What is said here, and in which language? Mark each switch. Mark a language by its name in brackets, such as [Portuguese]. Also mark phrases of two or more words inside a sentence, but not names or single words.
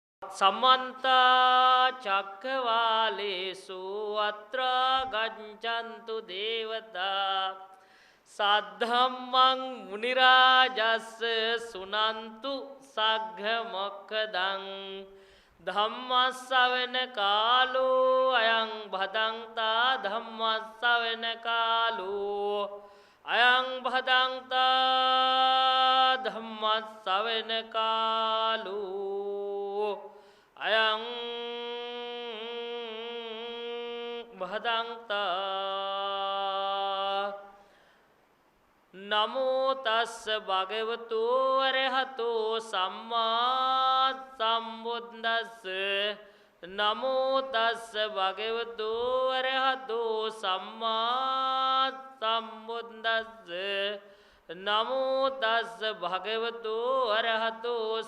[Pali] සමන්ත චක්කවාලේසු අත්‍රා ගච්ඡන්තු දේවතා සද්ධම්මං මුනි රාජස්ස සුනන්තු සග්ග මොක්ඛදං ධම්මස්සවෙන කාලෝ අයං භදංතා ධම්මස්සවෙන කාලෝ අයං භදංතා ධම්මස්සවෙන කාලෝ අයං භදංතා නමෝ තස්ස භගවතු අරහතෝ සම්මා සම්බුද්දස්ස නමෝ තස්ස භගවතු අරහතෝ සම්මා සම්බුද්දස්ස නමෝ තස්ස භගවතු අරහතෝ